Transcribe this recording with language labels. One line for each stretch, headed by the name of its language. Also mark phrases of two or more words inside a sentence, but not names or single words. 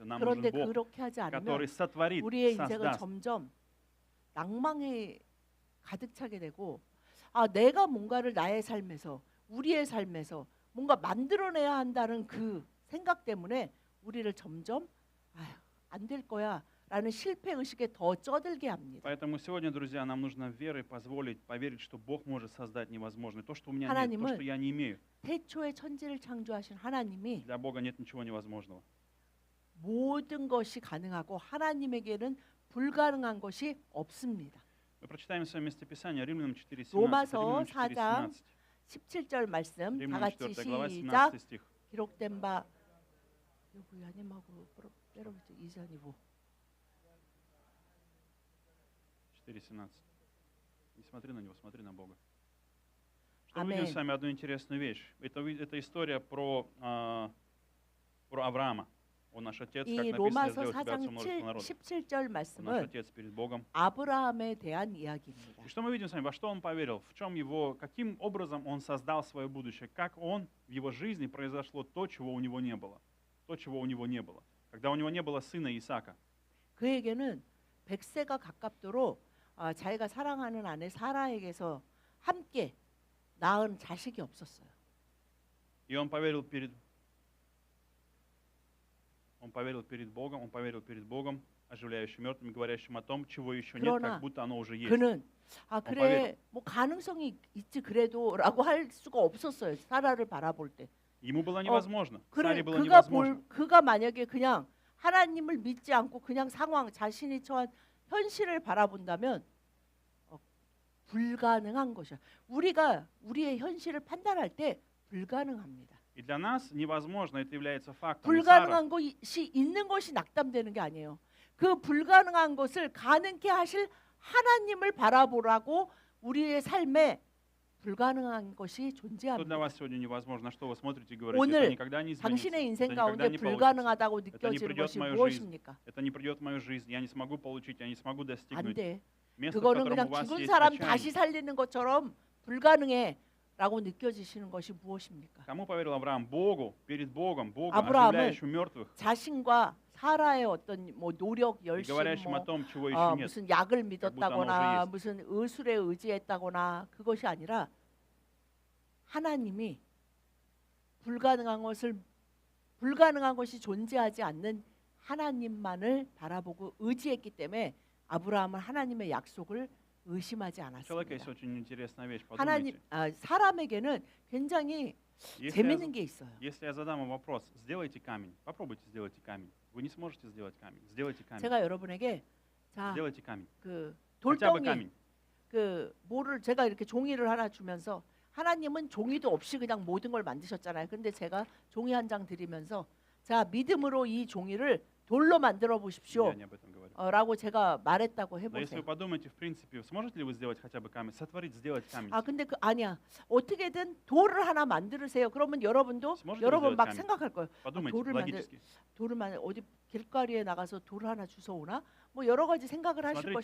Russian: Нам нужен
Korean: 그런데
Russian: Бог,
Korean: 그렇게 하지 않으면
Russian: который сотворит,
Korean: 우리의 인생은
Russian: создаст.
Korean: 점점 낭망에 가득 차게 되고, 아, 내가 뭔가를 나의 삶에서, 우리의 삶에서 뭔가 만들어내야 한다는 그 생각 때문에 우리를 점점 안 될 거야 라는 실패 의식에 더 쩌들게 합니다.
Russian: Поэтому сегодня, друзья, нам нужно верой поверить, что Бог может создать невозможное. То, что у меня нет,
Korean: 하나님은
Russian: то, что я не имею.
Korean: 태초에 천지를 창조하신 하나님이
Russian: Для Бога нет ничего невозможного.
Korean: 모든 것이 가능하고 하나님에게는 불가능한 것이 없습니다.
Russian: Мы прочитаем с вами местописание Римлянам 4:17.
Korean: 로마서
Russian: Римлянам
Korean: 4장 4:17. 17절 말씀 다
Russian: Римлянам
Korean: 같이
Russian: 4 глава,
Korean: 시작.
Russian: 17 стих.
Korean: 기록된 바 여러분 이전이고 4:17.
Russian: Не смотри на него, смотри на Бога. Что мы
Korean: 아멘.
Russian: видим с вами одну интересную вещь. Это история про Авраама. Он наш отец, как
Korean: 이
Russian: написано,
Korean: 로마서
Russian: сделал тебя
Korean: 4장
Russian: отцом множества народов.
Korean: 17절
Russian: Он наш
Korean: 말씀은
Russian: отец перед Богом.
Korean: 아브라함에 대한 이야기입니다.
Russian: И что мы видим с вами? Во что он поверил? В чем его, каким образом он создал свое будущее? Как он в его жизни произошло то, чего у него не было? То, чего у него не было. Когда у него не было сына Исаака.
Korean: 그에게는 100세가 가깝도록 자기가 사랑하는 아내 사라에게서 함께 낳은 자식이 없었어요.
Russian: И он поверил перед Богом, оживляющим мертвым, говорящим о том, чего еще нет,
Korean: 그러나
Russian: как будто оно уже есть.
Korean: 그는
Russian: поверил.
Korean: 그래 뭐 가능성이 있지 그래도라고 할 수가 없었어요. 사라를 바라볼 때.
Russian: Ему было невозможно.
Korean: 그래
Russian: Саре было
Korean: 그가
Russian: невозможно.
Korean: 그가 만약에 그냥 하나님을 믿지 않고 그냥 상황 자신이 처한 현실을 바라본다면 불가능한 것이야. 우리가 우리의 현실을 판단할 때 불가능합니다.
Russian: И для нас невозможно, это является фактом. И Сара,
Korean: 불가능한 것이 있는 것이 낙담되는 게 아니에요. 그 불가능한 것을 가능케 하실 하나님을 바라보라고 우리의 삶에 불가능한 것이
Russian: что для
Korean: 존재합니다.
Russian: вас сегодня невозможно? На что вы смотрите и говорите,
Korean: 오늘
Russian: это никогда не изменится,
Korean: 당신의
Russian: это
Korean: 인생
Russian: никогда
Korean: 가운데
Russian: не получится,
Korean: 불가능하다고
Russian: не
Korean: 느껴지는
Russian: придет
Korean: 것이
Russian: в мою
Korean: 무엇입니까?
Russian: это не придет в мою жизнь, я не смогу получить, я не смогу
Korean: 안
Russian: достигнуть.
Korean: 돼.
Russian: Место, в
Korean: 그거는
Russian: котором у
Korean: 그냥
Russian: вас
Korean: 죽은
Russian: есть
Korean: 사람
Russian: отчаяние.
Korean: 다시 살리는 것처럼 불가능해라고 느껴지시는 것이 무엇입니까?
Russian: Кому поверил Авраам? Богу, перед Богом, Богу,
Korean: 아브라함은
Russian: оживляющему мертвых
Korean: 자신과 사라의 어떤 뭐 노력,
Russian: и
Korean: 열심,
Russian: говорящим о
Korean: 뭐
Russian: том, чего еще нет.
Korean: 무슨 약을
Russian: будто
Korean: 믿었다거나
Russian: оно
Korean: 무슨 의술에 의지했다거나 그것이 아니라 하나님이 불가능한 것이 존재하지 않는 하나님만을 바라보고 의지했기 때문에 아브라함은 하나님의 약속을 의심하지
Russian: У человека есть
Korean: 않았습니다.
Russian: очень интересная вещь.
Korean: 하나님
Russian: Подумайте.
Korean: 사람에게는 굉장히 재밌는 게 있어요.
Russian: Если я задам вам вопрос, сделайте камень, попробуйте сделайте камень. Вы не сможете сделать камень. Сделайте камень.
Korean: 제가 여러분에게 자,
Russian: Сделайте камень.
Korean: 그
Russian: Хотя бы
Korean: 돌덩이
Russian: камень.
Korean: 그 뭐를 제가 이렇게 종이를 하나 주면서 하나님은 종이도 없이 그냥 모든 걸 만드셨잖아요. 근데 제가 종이 한 장 드리면서 자, 믿음으로 이 종이를 돌로 만들어 보십시오.
Russian: Я не об этом говорю.
Korean: 라고 제가 말했다고
Russian: Но если
Korean: 해보세요.
Russian: вы подумаете, в принципе, сможете ли вы сделать хотя бы камень, сотворить, сделать камень?
Korean: 아, 근데 그 아니야. 어떻게든 돌을 하나 만들으세요. 그러면 여러분도 스몰 여러분 막 가면. 생각할 거예요.
Russian: Подумайте,
Korean: 돌을
Russian: логически.
Korean: 돌을 어디 길거리에 나가서 돌 하나 주워 오나? 뭐 여러 가지 생각을 하실
Russian: Смотрите,